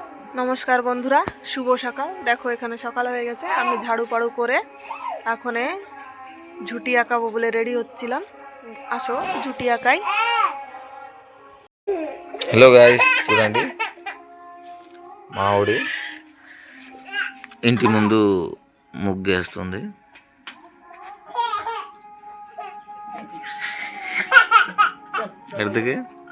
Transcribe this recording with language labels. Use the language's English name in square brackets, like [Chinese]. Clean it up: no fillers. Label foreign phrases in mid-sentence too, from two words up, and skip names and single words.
[Bangla] নমস্কার বন্ধুরা, শুভ সকাল। দেখো এখানে সকাল হয়ে গেছে, আমি ঝাড়ু পাড়ু করে এখন ঝুটি আঁকাবো বলে রেডি হচ্ছিলাম। আসো ঝুটি আঁকাই। [English] hello guys, [Telugu] చూడండి మావిడి ఇంటి ముందు ముగ్గేస్తుంది. ఎడతకి